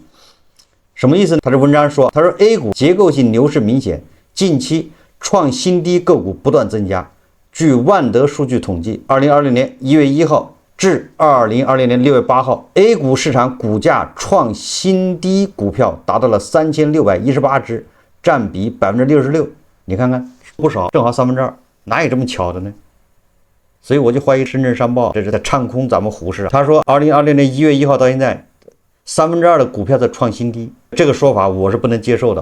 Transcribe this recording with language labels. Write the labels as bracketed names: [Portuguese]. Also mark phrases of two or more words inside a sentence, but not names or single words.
[Chinese] 什麼意思呢？他這文章说，他说 A 股結構性牛市明顯，近期創新低個股不斷增加。據萬德數據統計，2020年1月1號至2020年6月8號 ，A 股市場股價創新低股票達到了3618只，佔比66%。你看看不少，正好2/3，哪有這麼巧的呢？所以我就懷疑深圳商報這是在唱空咱們虎市。他說2020年1月1號到現在，2/3的股票在創新低，這個說法我是不能接受的。